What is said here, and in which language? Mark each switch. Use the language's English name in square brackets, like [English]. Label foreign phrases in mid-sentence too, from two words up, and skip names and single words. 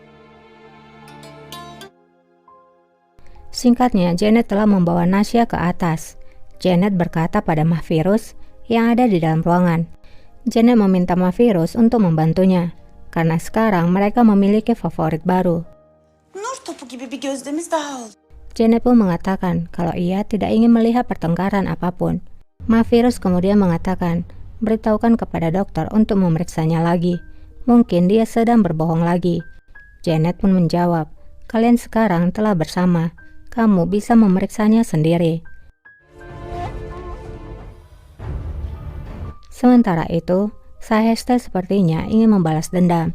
[Indonesian] Singkatnya, Janet telah membawa Nasya ke atas. Janet berkata pada Mahvirus yang ada di dalam ruangan. Janet meminta Mahvirus untuk membantunya, karena sekarang mereka memiliki favorit baru. [Turkish] Nur topu gibi bir gözlemiz daha oldu. [Indonesian] Janet pun mengatakan kalau ia tidak ingin melihat pertengkaran apapun. Mahvirus kemudian mengatakan, beritahukan kepada dokter untuk memeriksanya lagi. Mungkin dia sedang berbohong lagi. Janet pun menjawab, kalian sekarang telah bersama. Kamu bisa memeriksanya sendiri. Sementara itu, Saheste sepertinya ingin membalas dendam.